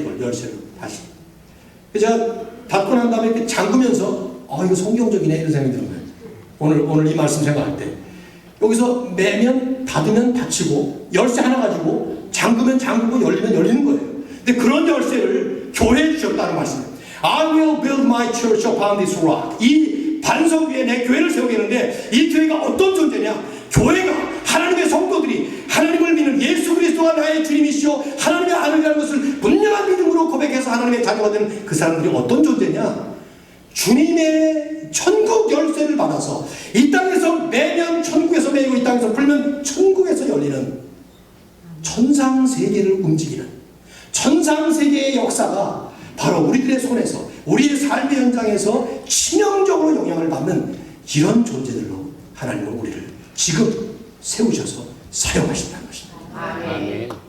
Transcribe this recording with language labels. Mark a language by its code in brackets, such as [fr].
[ko] 이걸 열쇠로 다시. 그래서 제가 닫고 난 다음에 이렇게 잠그면서 이거 성경적이네 이런 생각이 드는 거예요. 오늘 이 말씀 생각할 때 여기서 매면 닫으면 닫히고 열쇠 하나 가지고 잠그면 잠그고 열리면 열리는 거예요. 근데 그런 열쇠를 교회에 주셨다는 말씀이에요. [en] I will build my church upon this rock. [ko] 이 반석 위에 내 교회를 세우겠는데 이 교회가 어떤 존재냐? 교회가 하나님의 성도들이 하나님을 믿는 예수 그리스도가 나의 주님이시오 하나님의 아들이라는 것을 분명한 믿음으로 고백해서 하나님의 자녀가 되는 그 사람들이 어떤 존재냐? 주님의 천국 열쇠를 받아서 이 땅에서 매면 천국에서 매이고 이 땅에서 풀면 천국에서 열리는 천상세계를 움직이는 천상세계의 역사가 바로 우리들의 손에서 우리의 삶의 현장에서 치명적으로 영향을 받는 이런 존재들로 하나님은 우리를 지금 세우셔서 사용하신다는 것입니다. 아멘.